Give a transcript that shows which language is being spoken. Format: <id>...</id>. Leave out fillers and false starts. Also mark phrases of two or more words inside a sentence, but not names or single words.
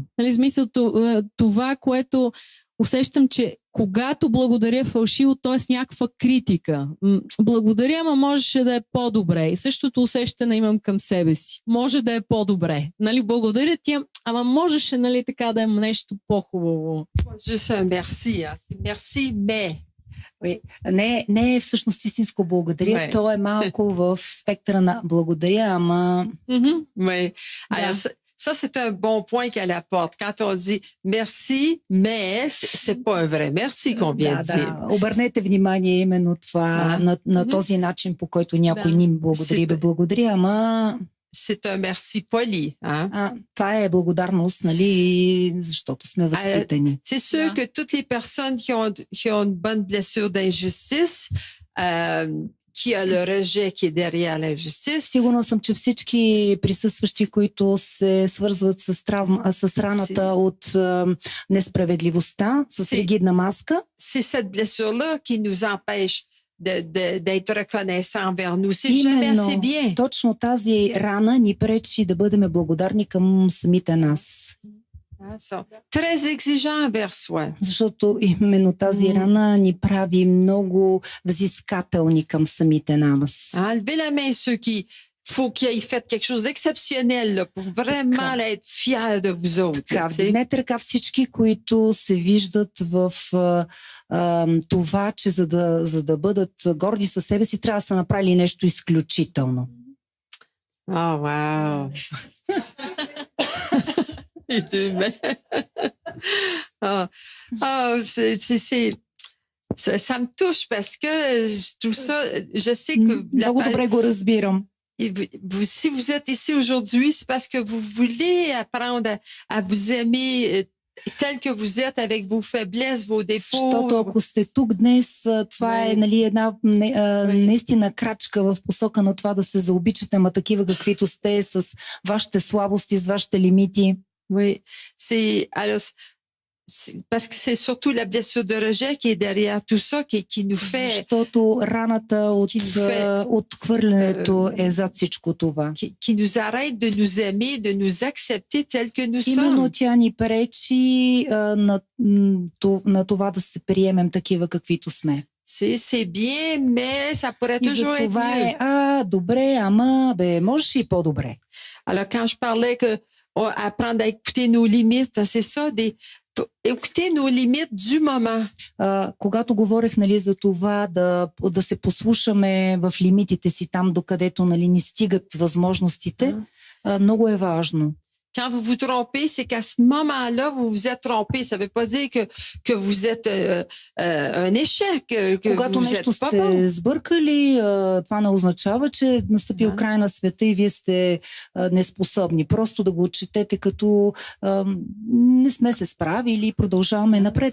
<bg>Нали, смисъл, това, което усещам, че когато благодаря фалшиво, т.е. някаква критика. Благодаря, ама можеше да е по-добре. И същото усещане имам към себе си. Може да е по-добре. Нали, благодаря ти, ама можеше, нали, така да е нещо по-хубаво.</bg> <fr>Juste un merci. Merci, mais. Oui.</fr> <bg>Не е всъщност истинско благодаря,</bg> <fr>Ouais.</fr> <bg>то е малко в спектъра на благодаря, ама...</bg> <fr>Oui. Alors, ça, c'est un bon point qu'elle apporte. Quand on dit merci, mais c'est pas un vrai merci qu'on vient de dire.</fr> <bg>Обърнете внимание именно това, на този начин, по който някой ни благодари да благодаря, ама...</bg> <fr>C'est un merci poli. Hein?</fr> <bg>Това е благодарност, нали, защото сме възпитани.</bg> <fr>C'est sûr que toutes les personnes qui ont une bonne blessure d'injustice, qui a le rejet qui est derrière l'injustice.</fr> <bg>Сигурно съм, че всички присъстващи, които се свързват с раната от несправедливостта, с ригидна маска.</bg> <fr>C'est cette blessure-là qui nous empêche d'être reconnaissant envers nous. C'est jamais assez bien.</fr> <bg>Точно тази рана ни пречи да бъдем благодарни към самите нас.</bg> <fr>Très exigeant envers soi.</fr> <bg>Защото именно тази рана ни прави много взискателни към самите нас.</bg> <fr>Enlevez la main ceux qui faut qu'il ait fait quelque chose d'exceptionnel là, pour vraiment être fiers de vous autres.</fr> <bg>Вдигнете ръка всички, които се виждат в това, че за да бъдат горди със себе си, трябва да са направили нещо изключително. Вау!</bg> <fr>Et deux mains. Ça me touche parce que je trouve ça, je sais que...</fr> <bg>Много добре го разбирам.</bg> <fr>Si vous êtes ici aujourd'hui, c'est parce que vous voulez apprendre à vous aimer tel que vous êtes, avec vos faiblesses, vos défauts.</fr> <bg>Защото ако сте тук днес, това е, нали, една наистина крачка в посока на това да се заобичате, ма такива каквито сте, с вашите слабости, с вашите лимити.</bg> <fr>Oui, parce que c'est surtout la blessure de rejet qui est derrière tout ça, qui nous fait...</fr> <bg>Защото раната от отхвърлянето е зад всичко това.</bg> <fr>Qui nous arrête de nous aimer, de nous accepter tel que nous sommes.</fr> <bg>Именно тя ни пречи на това да се приемем такива каквито сме.</bg> <fr>C'est bien, mais ça pourrait toujours être mieux.</fr> <bg>Добре, ама можеше и по-добре.</bg> <fr>Alors quand je parlais que apprendre à écouter nos limites, c'est ça, écouter nos limites du moment.</fr> <bg>Когато говорех, нали, за това да се послушаме в лимитите си там, докъдето, нали, ни стигат възможностите, много е важно.</bg> <fr>Quand vous vous trompez, c'est qu'à ce moment-là, vous vous êtes trompé. Ça ne veut pas dire que vous êtes un échec, que</fr> <bg>когато</bg> <fr>vous</fr> <bg>нещо</bg> <fr>êtes pas</fr> <bg>сте</bg> <fr>bon.</fr> <bg>сбъркали, това не означава, че настъпил край на света и вие сте неспособни. Просто да го отчетете като не сме се справили и продължаваме напред.</bg>